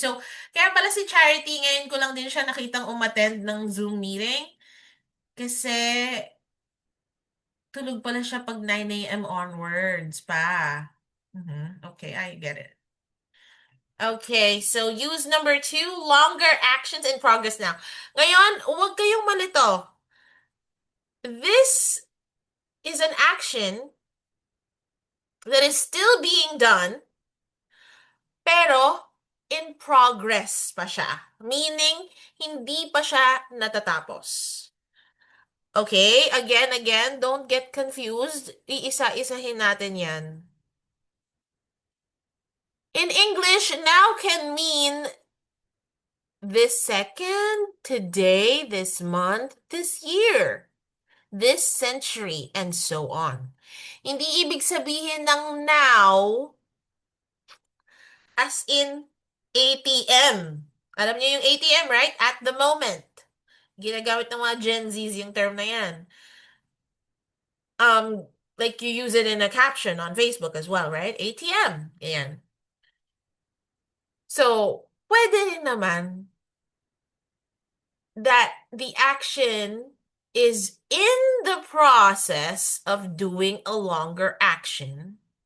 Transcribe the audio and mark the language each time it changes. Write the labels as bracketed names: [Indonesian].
[Filipino] So, kaya pala si Charity, ngayon ko lang din siya nakitang umattend ng Zoom meeting. Kasi tulog pala siya pag 9 a.m. [English] onwards pa. Okay, I get it. Okay, so use number two, longer actions in progress now. [Filipino] Ngayon, huwag kayong malito. [English] This is an action that is still being done, pero in progress pa siya. [Filipino] Meaning, hindi pa siya natatapos. [English] Okay, again, don't get confused. [Filipino] Iisa-isahin natin yan. [English] In English, now can mean this second, today, this month, this year, this century, and so on. [Filipino] Hindi ibig sabihin ng now as in ATM. Alam niyo yung ATM, right? [English] At the moment. [Filipino] Ginagamit ng mga Gen Zs yung term na yan. [English] Um, like you use it in a caption on Facebook as well, right? ATM. Yan. So, [Filipino] pwede rin naman [English] that the action is in the process of doing a longer action.